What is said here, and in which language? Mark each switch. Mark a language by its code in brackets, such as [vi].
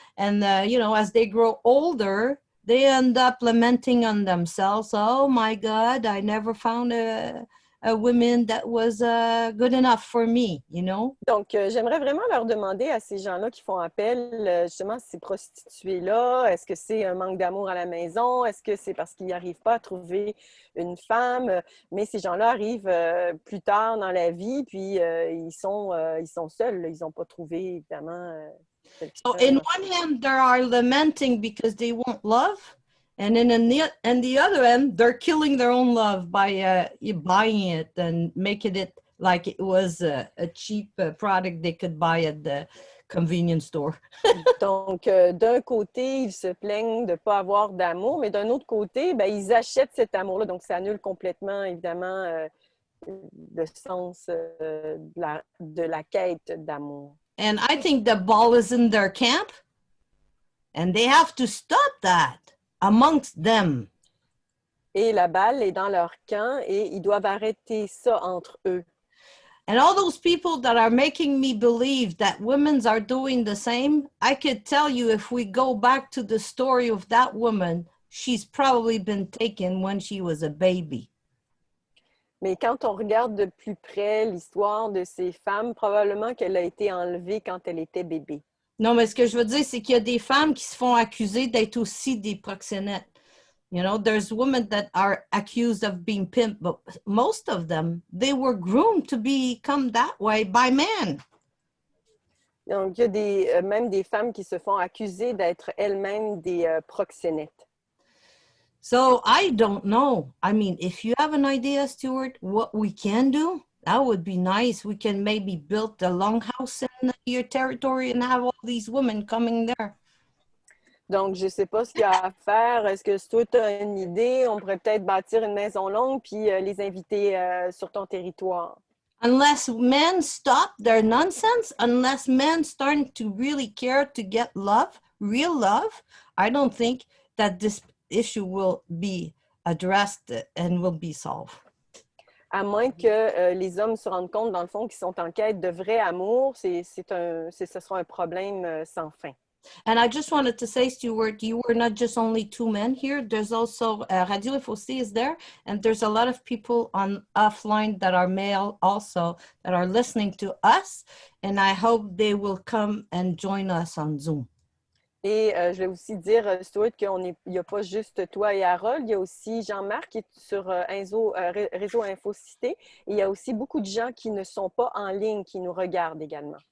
[en] And, you know, as they grow older, they end up lamenting on themselves. Oh my God, I never found a woman that was good enough for me, you know? [fr] Donc, j'aimerais vraiment leur demander à ces gens-là qui font appel, justement, ces prostituées-là, est-ce que c'est un manque d'amour à la maison? Est-ce que c'est parce qu'ils n'arrivent pas à trouver une femme? Mais ces gens-là arrivent plus tard dans la vie, puis ils sont seuls, là. Ils n'ont pas trouvé, évidemment, [en] So [fr] quelqu'un. [en] in one hand, they are lamenting because they want love. And then in the other end, they're killing their own love by buying it and making it like it was a cheap product they could buy at the convenience store. [fr] Donc, d'un côté, ils se plaignent de ne pas avoir d'amour, mais d'un autre côté, ben, ils achètent cet amour-là. Donc, ça annule complètement, évidemment, le sens de la quête d'amour. [en] And I think the ball is in their camp, and they have to stop that amongst them. [fr] Et la balle est dans leur camp et ils doivent arrêter ça entre eux. [en] And all those people that are making me believe that women are doing the same, I could tell you, if we go back to the story of that woman, she's probably been taken when she was a baby. [fr] Mais quand on regarde de plus près l'histoire de ces femmes, probablement qu'elle a été enlevée quand elle était bébé. Non, mais ce que je veux dire, c'est qu'il y a des femmes qui se font accuser d'être aussi des proxénètes. [en] You know, there's women that are accused of being pimped, but most of them, they were groomed to become that way by men. [fr] Donc, il y a même des femmes qui se font accuser d'être elles-mêmes des proxénètes. [en] So I don't know. I mean, if you have an idea, Stuart, what we can do, that would be nice. We can maybe build a longhouse in your territory and have all these women coming there. [fr] Donc, je ne sais pas ce qu'il y a à faire. Est-ce que si toi, tu as une idée, on pourrait peut-être bâtir une maison longue puis les inviter sur ton territoire. [en] Unless men stop their nonsense, unless men start to really care to get love, real love, I don't think that this issue will be addressed and will be solved. [fr] À moins que les hommes se rendent compte, dans le fond, qu'ils sont en quête de vrai amour, ce sera un problème sans fin. [en] And I just wanted to say, Stuart, you were not just only two men here. There's also Radio FOC is there, and there's a lot of people on offline that are male also that are listening to us, and I hope they will come and join us on Zoom. [fr] Et je vais aussi dire, Stuart, qu'il n'y a pas juste toi et Harold, il y a aussi Jean-Marc qui est sur Réseau Infocité, et il y a aussi beaucoup de gens qui ne sont pas en ligne, qui nous regardent également.